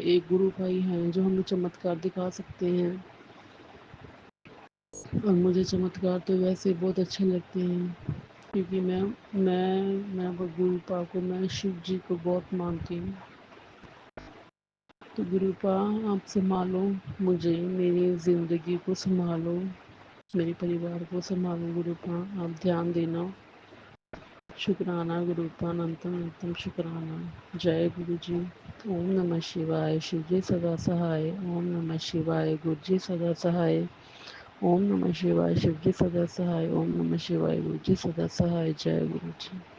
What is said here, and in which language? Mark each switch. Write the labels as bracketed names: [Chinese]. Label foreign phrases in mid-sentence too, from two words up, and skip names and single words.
[Hindi] एक गुरु भाई हैं जो हमें चमत्कार दिखा सकते हैं, और मुझे चमत्कार तो वैसे बहुत अच्छे लगते हैं, क्योंकि मैं गुरुपा को, मैं शिव जी को बहुत मानती हूँ. तो गुरुपा आप संभालो मुझे, मेरी ज़िंदगी को संभालो, मेरे परिवार को संभालो गुरुपा, आप ध्यान देना. शुकराना गुरुपा, अनंतम अनंतम शुकराना. जय गुरु जी. ॐ नमः शिवाय, शिव जी सदा सहाय, ॐ नमः शिवाय, गुरु जी सदा सहाय, ॐ नमः शिवाय, शिव जी सदा सहाय, ॐ नमः शिवाय, गुरु जी सदा सहाय, जय गुरु जी.